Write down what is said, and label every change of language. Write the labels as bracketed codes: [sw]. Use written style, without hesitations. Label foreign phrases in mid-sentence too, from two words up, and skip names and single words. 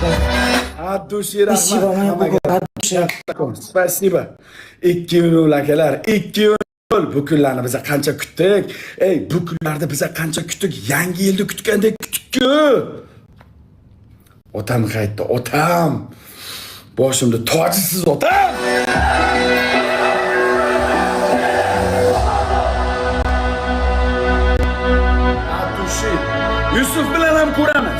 [ru] От души, Спасибо, моя Google, от dуши. Spasiba. [uz] 2 akalar, 2 bu kunlarni biza qancha kutdik. Ey, bu kunlarda biza qancha kutdik. Yangi yilni kutgandek kutdik-ku. Otam qaytdi, otam. Boshimda tojsiz otam. Atushi, Yusuf bilan ham ko'ramiz.